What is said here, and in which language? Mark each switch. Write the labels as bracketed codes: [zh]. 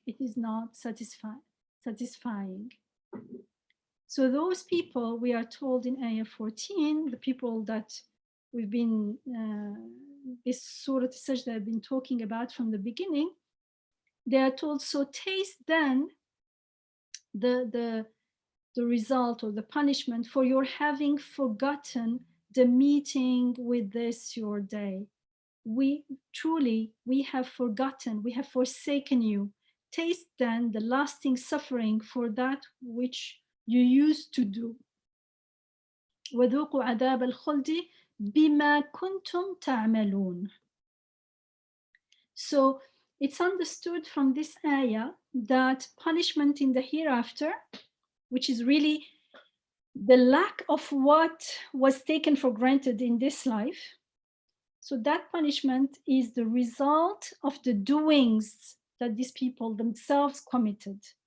[en] It is not satisfying. So those people, we are told in Ayah 14, the people that we've been, this Surah al-Sajdah have been talking about from the beginning, they are told, so taste then the result or the punishment for your having forgotten the meeting with this your day. We have forgotten, we have forsaken you. Taste then the lasting suffering for that which you used to do. [ar] وذوقوا عذاب الخلد بما كنتم تعملون. [en] So it's understood from this ayah that punishment in the hereafter, which is really the lack of what was taken for granted in this life, so that punishment is the result of the doings that these people themselves committed.